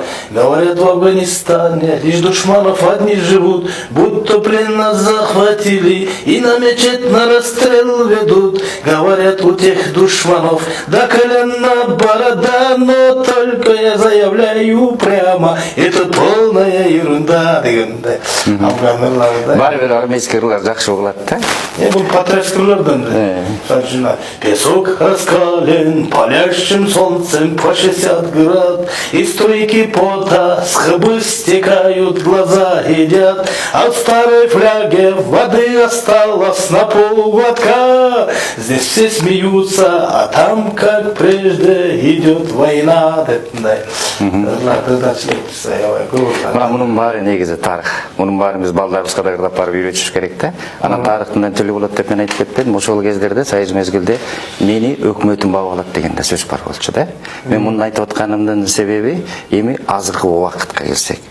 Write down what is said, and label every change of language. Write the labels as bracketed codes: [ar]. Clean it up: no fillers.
[ru] Говорят, в Афганистане лишь душманов одни живут, будто плен нас захватили и на мечеть на расстрел ведут. Говорят, у тех душманов до колена борода, но только я заявляю прямо, это полная ерунда [ky] дегенде. Афганларда. Баары бир армейский ырлар жакшы угулат да. Бул патриотский ырлардан. [ru] Песок раскален палящим солнцем по 60 град, и струйки пота с хыбы стекают, глаза едят. От старой фляги воды осталось на полглотка. Здесь все смеются, а там, как прежде, идет война. [ky] Мына мунун баары негизи тарых. Мунун баарын биз балдарыбызга да кырдап барып үйрөтүш керек да. Анан тарых мындан төлө болот деп мен айтып кетпедим. Ошол кездерде союз мезгилде мени өкмөтүм багып алат деген да сөз бар болчу да. Мен муну айтып атканымдын себеби эми азыркы убакытка келсек.